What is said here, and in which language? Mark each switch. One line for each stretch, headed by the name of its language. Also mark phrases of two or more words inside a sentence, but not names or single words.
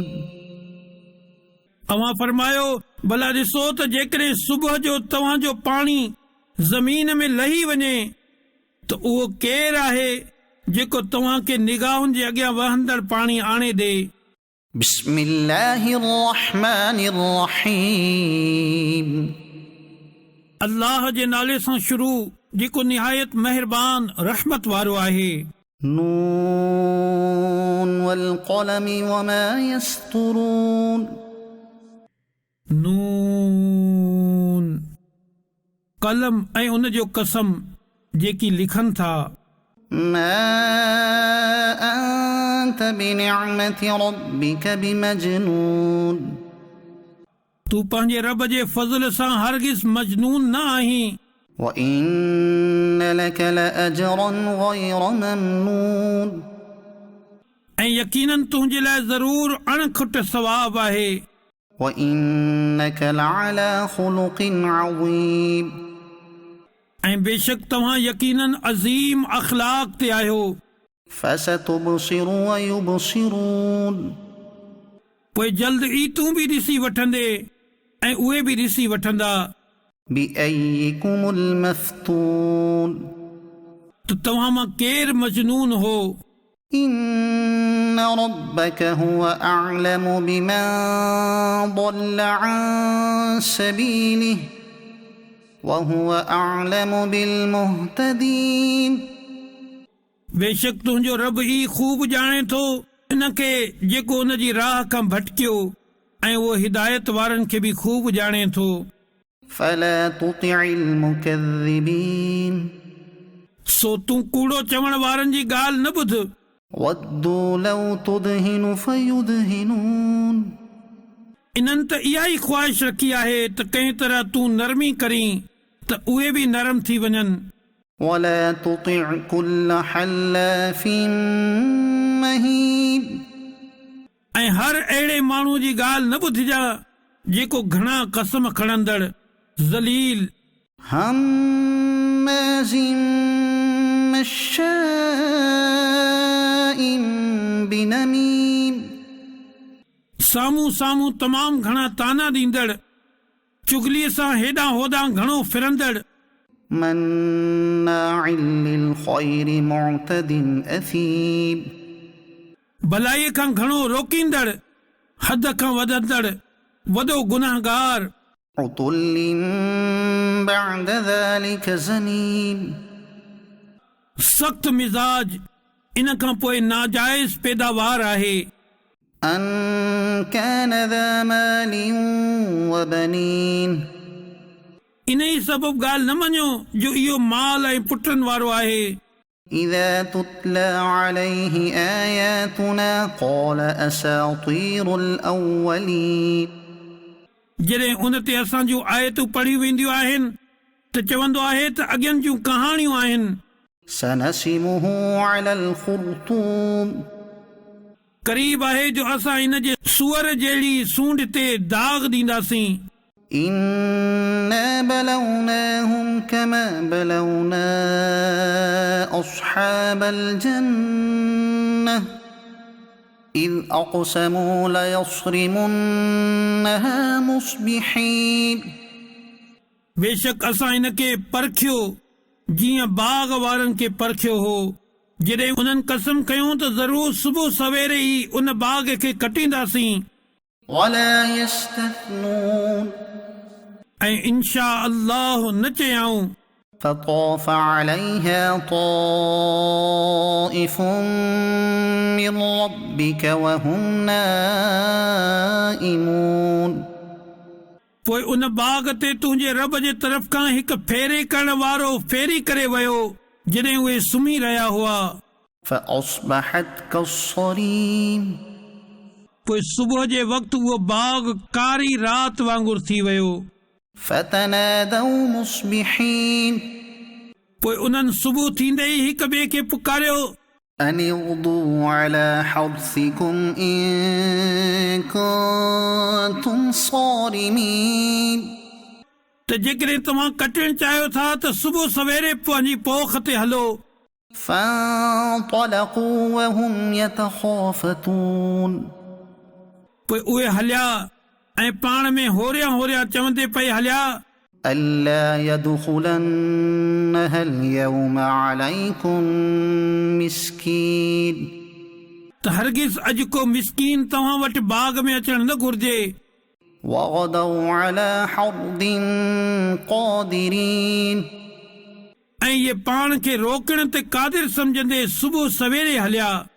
Sindhi: अव्हां फरमायो भला ॾिसो त जेकॾहिं सुबुह जो तव्हांजो पाणी ज़मीन में लही वञे त उहो केरु आहे जेको तव्हांखे निगाहुनि जे अॻियां वहंदड़ पाणी आणे ॾे।
Arabic: بسم الله الرحمن الرحيم
Sindhi: अल्लाह जे नाले सां शुरू जेको निहायत महिरबान रहमत वारो आहे।
Arabic: नून والقلم وما يسطرون
Sindhi: नून कलम ऐं उन जो कसम जेकी लिखनि था।
Arabic: ما أنت بنعمة ربك بمجنون
Sindhi: तूं पंहिंजे रब जे फज़ल सां हरगिज़ मजनून न आहीं।
Arabic: وإن لك لأجرا غير ممنون
Sindhi: ऐं यकीनन तुंहिंजे लाइ ज़रूर अणखुट सवाब आहे।
Arabic: وإنك لعلى خلق عظيم
Sindhi: ऐं बेशक तव्हां यकीनन अज़ीम अख़लाक़ ते आहियो।
Arabic: فستبصر ويبصرون
Sindhi: पोइ जल्द ई तूं बि ॾिसी वठंदे ऐं उहे बि ॾिसी वठंदा।
Arabic: بأيكم المفتون
Sindhi: त तव्हां मां केरु मजनून हो।
Arabic: إن ربك هو أعلم بمن ضل عن سبيله وهو أعلم بالمهتدين
Sindhi: बेशक तुंहिंजो रब ई खूब ॼाणे थो इन खे जेको उन जी राह खां भटकियो ऐं उहो हिदायत वारनि खे बि खूब ॼाणे थो।
Arabic: فلا تطع المكذبين
Sindhi: सो तूं कूड़ो चवण वारनि जी ॻाल्हि न ॿुध।
Arabic: ودوا لو تدهن فيدهنون
Sindhi: इन्हनि त इहा ई ख़्वाहिश रखी आहे त कंहिं तरह तूं नरमी करीं त उहे बि नरम थी वञनि।
Arabic: ولا تطع كل حلاف مهين
Sindhi: ऐं हर अहिड़े माण्हू जी ॻाल्हि न ॿुधिजा जेको घणा कसम खणंदड़ ज़लील
Arabic: هماز مشاء بنميم
Sindhi: साम्हूं साम्हूं तमामु घणा ताना ॾींदड़, चुगलीअ सां हेॾां होॾां घणो फिरंदड़,
Arabic: مناع للخير معتد أثيم
Sindhi: भलाईअ खां घणो रोकींदड़, हद खां वधंदड़, वॾो गुनाहगार,
Arabic: عتل بعد ذلك زنيم
Sindhi: सख़्त मिज़ाज, इन खां पोइ नाजाइज़ पैदावार आहे,
Arabic: أن كان ذا مال وبنين
Sindhi: इन ई सबबु ॻाल्हि न मञो जो इहो माल ऐं पुटनि वारो आहे।
Arabic: إذا تتلى عليه آياتنا قال أساطير الأولين
Sindhi: जॾहिं उन ते असां जूं आयतूं पढ़ियूं वेंदियूं आहिनि त चवंदो आहे त अॻियनि जूं कहाणियूं आहिनि।
Arabic: سنسمه على الخرطوم
Sindhi: क़रीब आहे जो असां इन जे सूअर जहिड़ी सूंड ते दाग़ ॾींदासीं।
Arabic: إنا بلوناهم كما بلونا أصحاب الجنة إذ أقسموا ليصرمنها مصبحين
Sindhi: बेशक असां इन खे परखियो जीअं बाग़ वारनि खे परखियो हो, जॾहिं उन्हनि कसम कयूं त ज़रूर सुबुह सवेरे ई उन बाग़ खे कटींदासीं।
Arabic: ولا يستثنون
Sindhi: ऐं
Arabic: إن شاء الله
Sindhi: न चयाऊं।
Arabic: فطاف عليها طائف من ربك وهم نائمون
Sindhi: पोइ उन बाग़ ते तुंहिंजे रब जे तरफ़ खां हिकु फेरे करण वारो फेरी करे वियो जॾहिं उहे सुम्ही रहिया हुआ।
Arabic: فأصبحت كالصريم
Sindhi: पोइ सुबुह जे वक़्तु उहो बाग़ कारी राति वांगुरु थी वियो।
Arabic: فتنادوا مصبحين
Sindhi: पोइ उन्हनि सुबुह थींदे ई हिक ॿिए खे पुकारियो
Arabic: أن اغدوا على حرثكم إن كنتم صارمين
Sindhi: त जेकॾहिं तव्हां कटणु चाहियो था त सुबुह सवेरे पंहिंजी पोख ते हलो।
Arabic: فانطلقوا وهم يتخافتون
Sindhi: पोइ उहे हलिया ऐं पाण में होरिया होरिया चवंदे पई हलिया
Arabic: ألا يدخلنها اليوم عليكم مسكين
Sindhi: त हरगिज़ अॼु को मिसकीन तव्हां वटि बाग़ में अचणु न घुर्जे।
Arabic: وغدوا على حرد قادرين
Sindhi: ऐं इहे पाण खे रोकण ते क़ादिर सम्झंदे सुबुह सवेरे हलिया।